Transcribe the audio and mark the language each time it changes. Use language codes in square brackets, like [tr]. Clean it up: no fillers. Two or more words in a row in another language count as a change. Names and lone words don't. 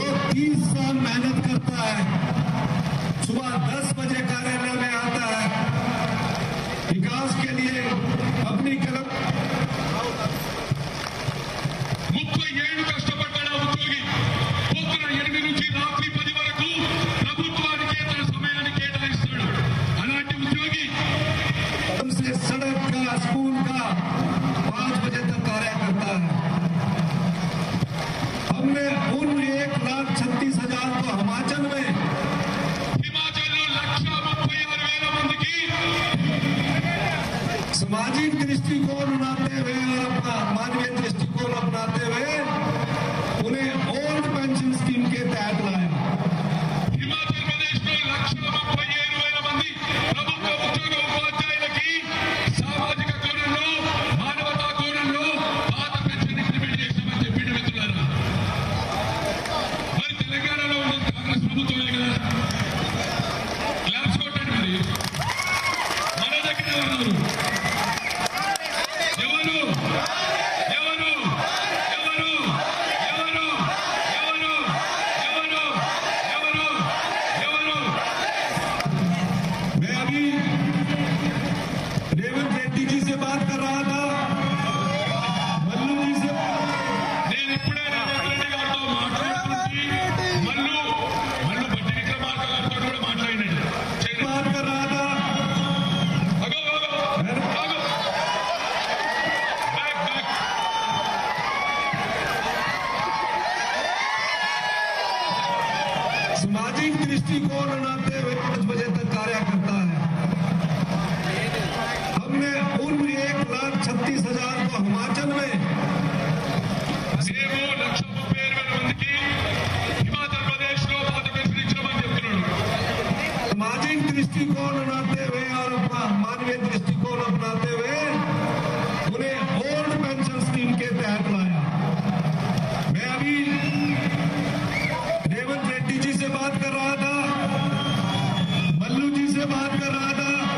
[hi] 30 साल मेहनत करता है, सुबह 10 बजे कार्यालय में आता है, विकास के लिए अपनी कलम [te] 30 ఏళ్లు కష్టపడ్డాడు ఆ ఉద్యోగి. పొద్దున 8 నుంచి రాత్రి 10 వరకు ప్రభుత్వానికే తన సమయాన్ని కేటాయిస్తాడు. అలాంటి ఉద్యోగి [hi] से सड़क का, स्कूल का 5 बजे तक कार्य करता है. हमने उन 1,36,000 को हिमाचल में [te] హిమాచల్లో 1,36,000 మందికి [hi] सामाजिक दृष्टिकोण बनाते हुए और अपना मानवीय दृष्टिकोण अपनाते हुए उन्हें [en] old pension scheme [hi] के तहत लाया. [te] హిమాచల్ ప్రదేశ్ లో 1,37,000 మంది ప్రభుత్వ ఉద్యోగ ఉపాధ్యాయులకి సామాజిక కోణంలో, మానవతా కోణంలో పాత పెన్షన్ ఇంప్లిమెంట్ చేశామని చెప్పిండు మిత్రులారా. మరి తెలంగాణలో ఉన్న కాంగ్రెస్ ప్రభుత్వమే కదా. క్లాప్స్ కొట్టండి. మరి మన దగ్గర ఉన్నారు ఎవరు ఎవరు ఎవరు ఎవరు ఎవరు ఎవరు ఎవరు ఎవరు [hi] मैं अभी रेवंत रेड्डी जी से बात कर रहा था, मल्लू जी से [te] నేను ఇప్పుడే రేవంత్ రెడ్డి గారితో మాట్లాడుతుంది. మల్లు బట్టి విక్రమార్క గారితో కూడా మాట్లాడినాడు. [hi] बात कर रहा था. [te] ఆగో, ఆగో, ఆగో. [en] back, back. [hi] सामाजिक दृष्टिकोण बनाते हुए 5 बजे तक कार्य करता है. हमने उन 1,36,000 को हिमाचल में [te] మేము 1,37,000 మందికి హిమాచల్ ప్రదేశ్ లో పాత పెన్షన్ ఇచ్చినామని చెప్తున్నాడు. [hi] सामाजिक दृष्टिकोण बनाते हुए और अपना मानवीय दृष्टिकोण अपनाते हुए उन्हें [en] old pension scheme [hi] के तहत लाया. मैं अभी रेवंत रेड्डी जी से बात कर रहा था, मल्लू जी से बात कर रहा था.